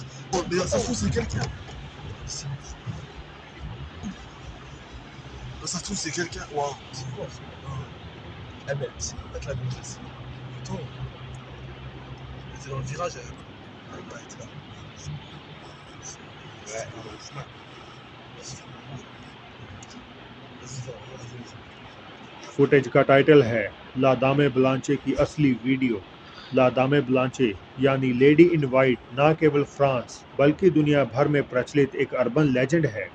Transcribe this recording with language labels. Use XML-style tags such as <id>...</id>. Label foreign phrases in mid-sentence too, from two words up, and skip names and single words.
<fr>Oh, mais ça se trouve, c'est quelqu'un! Ça se trouve, c'est quelqu'un! Waouh! C'est quoi ça? Eh ben, c'est peut-être la maîtresse. Attends! Elle était dans le virage, elle était là. Ouais, c'est mal.</fr> <hi>फुटेज का टाइटल है ला दामे ब्लांचे की असली वीडियो। ला दामे ब्लांचे यानी</hi> <en>lady in white</en> <hi>न केवल फ्रांस बल्कि दुनिया भर में प्रचलित एक</hi> <en>urban legend</en> <hi>है।</hi>